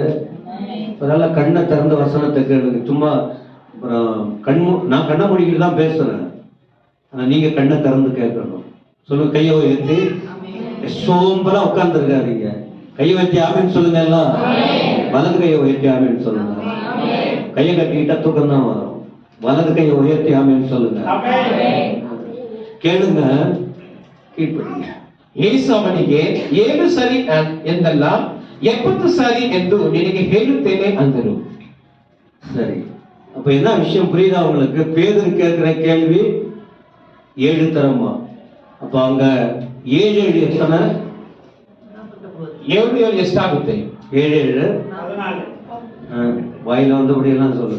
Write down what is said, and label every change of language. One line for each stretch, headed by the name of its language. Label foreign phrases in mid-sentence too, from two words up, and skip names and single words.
Tamil: அதனால கண்ணை திறந்த வசனத்தை கேளுங்க. சும்மா நான் கண்ணை மூடிக்கிட்டு தான் பேசுறேன், ஆனா நீங்க கண்ணை திறந்து கேட்கணும். சொல்லுங்க, கையை உயர்த்தி. சோம்பலா உட்கார்ந்து இருக்காதீங்க. கையை வச்சு ஆமின்னு சொல்லுங்க. எல்லாம் வலது கையை உயர்த்தி ஆமின்னு சொல்லுங்க. கையை கட்டிக்கிட்டா தூக்கம் தான் வரும். வலது கையை உயர்த்தி ஆமின்னு சொல்லுங்க. கேளுங்க கீழ்ப்படி.
Kannada: ಯೇಸು ಅವನಿಗೆ 7 ಸರಿ ಎಂದಲ್ಲ 70 ಸಾರಿ ಎಂದು ನಿನಗೆ ಹೇಳುತ್ತೇನೆ ಅಂದರು.
Tamil: சரி, அப்ப என்ன விஷயம் புரியுதா உங்களுக்கு? பேதுரு கேட்கிற கேள்வி 7 தரமா? அப்ப அங்க 7 7 எத்தனை?
Kannada: 7 7 ಎಷ್ಟಾಗುತ್ತೆ?
Tamil: 7 7 வாயில வந்தபடி எல்லாம் சொல்லுங்க.